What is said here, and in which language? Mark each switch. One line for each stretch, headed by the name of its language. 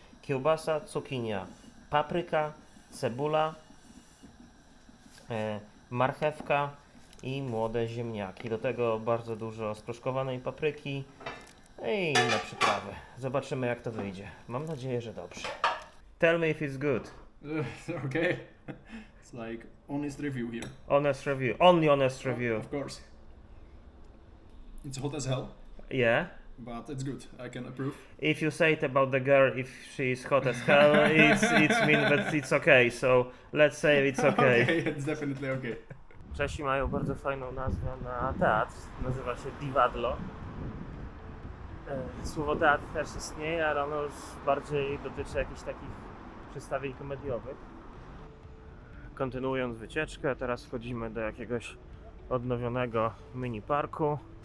Polish: Kiełbasa, cukinia, papryka, cebula, marchewka i młode ziemniaki. Do tego bardzo dużo sproszkowanej papryki i inne przyprawy. Zobaczymy, jak to wyjdzie. Mam nadzieję, że dobrze.
English: Tell me if it's good. Okay. It's like honest review here. Honest review. Only honest review. Of course. It's hot as hell, Yeah. but it's good. I can approve. If you say it about the girl, if she is hot as hell, it's mean that it's okay. So let's say it's okay. Okay, it's definitely okay.
Polish: Czesi mają bardzo fajną nazwę na teatr. Nazywa się Divadlo. Słowo teatr też istnieje, ale ono już bardziej dotyczy jakichś takich przedstawień komediowych. Kontynuując wycieczkę, teraz wchodzimy do jakiegoś odnowionego mini parku.